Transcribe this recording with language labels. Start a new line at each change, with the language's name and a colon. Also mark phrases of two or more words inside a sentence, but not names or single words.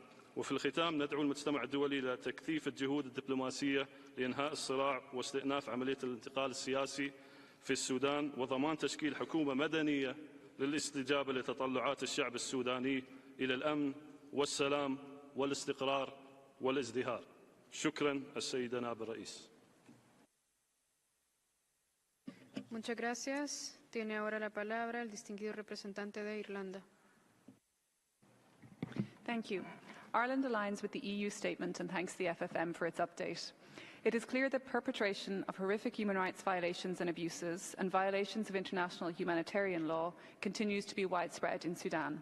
Arabic: وفي الختام ندعو المجتمع الدولي إلى تكثيف الجهود الدبلوماسية لإنهاء الصراع واستئناف عملية الانتقال السياسي في السودان وضمان تشكيل حكومة مدنية للاستجابة لتطلعات الشعب السوداني إلى الأمن والسلام والاستقرار والازدهار. شكرا السيدة نائب الرئيس.
Spanish: Muchas gracias. Tiene ahora la palabra el distinguido representante de Irlanda.
English: Thank you. Ireland aligns with the EU statement and thanks the FFM for its update. It is clear that perpetration of horrific human rights violations and abuses and violations of international humanitarian law continues to be widespread in Sudan.